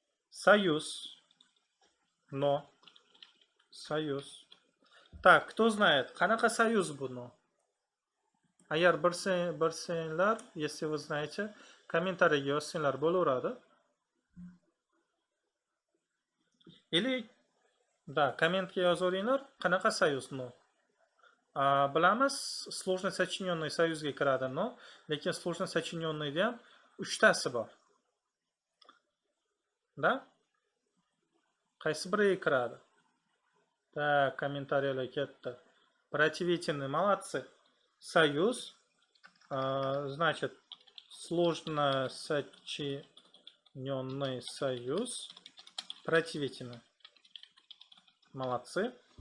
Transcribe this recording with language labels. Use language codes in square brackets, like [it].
[ru] Союз. Но. Союз. Так, кто знает, [uz] qanaqa союз bu? Agar bilsanglar, [ru] если вы знаете, [uz] kommentariyga yozsanglar bo'laveradi. [ru] Или да, [uz] kommentga yozaveringlar, qanaqa soyuz no. Bilamiz, сложно сочиненный soyuzga kiradi no, lekin сложно сочиненныйda ham 3 tasi bor. Da? Qaysi biriga kiradi? [ru] Так, [uz] kommentariyalar ketdi. [ru] Противительный, молодцы. Союз, значит, сложно сочиненный союз, противительный. Молодцы.